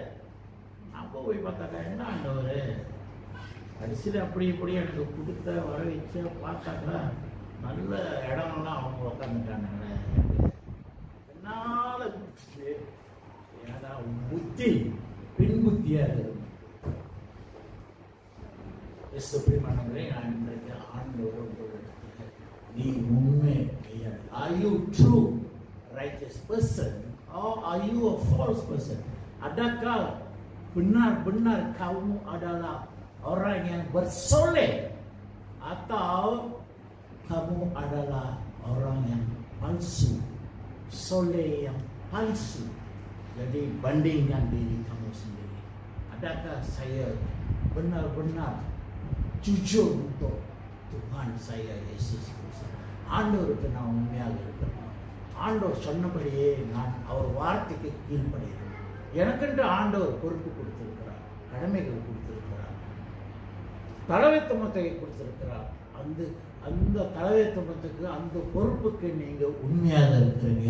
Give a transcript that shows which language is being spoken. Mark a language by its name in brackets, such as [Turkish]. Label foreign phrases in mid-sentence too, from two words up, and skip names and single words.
[Tamil] அப்போ போய் பார்த்தாக்கா என்ன ஆண்டவர் கடைசியில் அப்படி இப்படி எனக்கு கொடுத்த வர வச்ச பார்த்தாக்கா நல்ல இடம்லாம் அவங்க உட்காந்துட்டானுங்களே. என்னால ஏன்னா புத்தி பெண் புத்தியா இருக்குது. பிரியமானவர்களே, நான் இன்றைக்கு ஆண்டவர் உங்களிடத்தில் நீ உண்மை, [English] are you true righteous person or are you a false person? [Malay] Adakah benar-benar kamu adalah orang yang bersoleh atau kamu adalah orang yang palsu, soleh yang palsu? Jadi bandingkan diri kamu sendiri. adakah saya benar-benar jujur untuk Tuhan saya Yesus Kristus. [Tamil] ஆண்டவருக்கு நான் உண்மையாக இருக்கிறேன். ஆண்டவர் சொன்னபடியே நான் அவர் வார்த்தைக்கு கீழ்ப்படுகிறேன். எனக்கென்று ஆண்டவர் பொறுப்பு கொடுத்திருக்கிறார், கடமைகள் கொடுத்திருக்கிறார், தலைமைத்துவத்தை கொடுத்திருக்கிறார். அந்த தலைமைத்துவத்துக்கு அந்த பொறுப்புக்கு நீங்க உண்மையாக இருக்கிறீங்க.